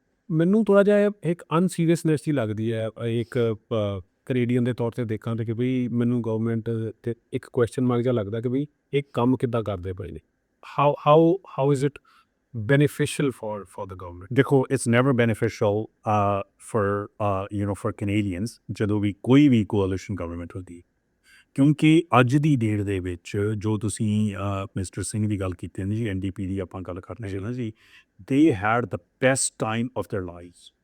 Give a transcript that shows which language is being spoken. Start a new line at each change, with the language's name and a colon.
Punjabi: ਮੈਨੂੰ ਥੋੜ੍ਹਾ ਜਿਹਾ ਇੱਕ ਅਨਸੀਰੀਅਸਨੈਸ ਹੀ ਲੱਗਦੀ ਹੈ ਇੱਕ ਕੈਨੇਡੀਅਨ ਦੇ ਤੌਰ 'ਤੇ ਦੇਖਾਂ, ਤੇ ਕਿ ਬਈ ਮੈਨੂੰ ਗਵਰਨਮੈਂਟ 'ਤੇ ਇੱਕ ਕੁਐਸਚਨ ਮਾਰਕ ਜਿਹਾ ਲੱਗਦਾ ਕਿ ਬਈ ਇਹ ਕੰਮ ਕਿੱਦਾਂ ਕਰਦੇ ਪਏ ਨੇ।
English: How is it beneficial for the government?
Punjabi: ਦੇਖੋ,
English: it's never beneficial for Canadians
Punjabi: ਜਦੋਂ ਵੀ ਕੋਈ ਵੀ coalition government ਹੁੰਦੀ, ਕਿਉਂਕਿ ਅੱਜ ਦੀ ਡੇਟ ਦੇ ਵਿੱਚ ਜੋ ਤੁਸੀਂ ਮਿਸਟਰ ਸਿੰਘ ਦੀ ਗੱਲ ਕੀਤੀ ਨਾ ਜੀ, NDP ਦੀ ਆਪਾਂ ਗੱਲ ਕਰ ਰਹੇ ਨਾ ਜੀ,
English: they had the best time of their lives.